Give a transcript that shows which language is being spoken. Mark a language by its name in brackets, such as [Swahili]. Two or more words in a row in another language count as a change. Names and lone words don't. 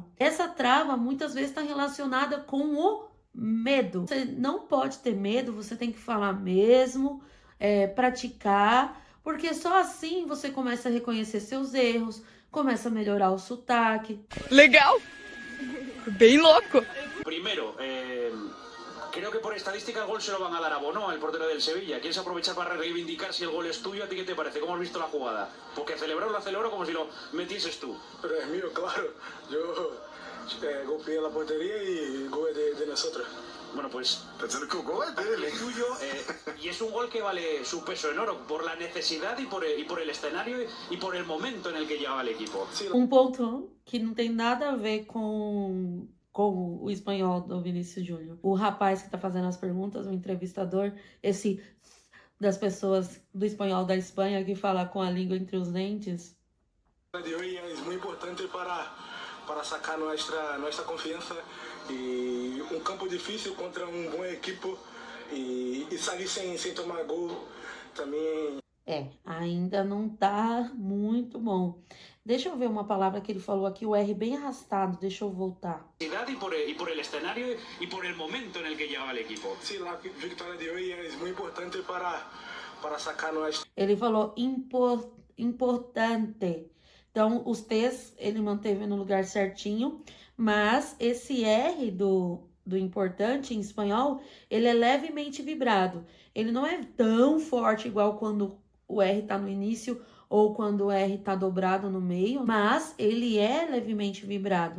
[Portuguese] Essa trava muitas vezes está relacionada com o medo. Você não pode ter medo, você tem que falar mesmo, praticar, porque só assim você começa a reconhecer seus erros, começa a melhorar o sotaque. Legal! Bem louco! [Spanish] Primero, Creo que por estadística el gol se lo van a dar a Bono, el portero del Sevilla. ¿Quieres aprovechar para reivindicar si el gol es tuyo? ¿A ti qué te parece? ¿Cómo has visto la jugada? Porque lo celebró como si lo metieses tú. Pero es mío, claro. Yo golpeé la portería y el gol es de nosotros. Bueno, pues [Portuguese] Pensando que o gol é [Spanish] el [Portuguese] dele. [Spanish] tuyo, y es un gol que vale su peso en oro por la necesidad y por el escenario y por el momento en el que llegaba el equipo. [Portuguese] Sim, Ponto que não tem nada a ver com o espanhol do Vinícius Júnior. O rapaz que tá fazendo as perguntas, o entrevistador, esse das pessoas do espanhol da Espanha que fala com a língua entre os dentes. [Spanish] de hoy es muy importante para sacar nuestra confianza y un campo difícil contra un buen equipo y salir sin tomar gol también. [Portuguese] Ainda não tá muito bom. Deixa eu ver uma palavra que ele falou aqui, o R bem arrastado, deixa eu voltar. [Spanish] Y por el escenario y por el momento en el que llegaba el equipo. Sí, la victoria de hoy es muy importante para sacar nuestra. [Portuguese] Ele falou importante. Então, os T's ele manteve no lugar certinho, mas esse R do importante em espanhol, ele é levemente vibrado. Ele não é tão forte igual quando o R tá no início ou quando o R tá dobrado no meio, mas ele é levemente vibrado.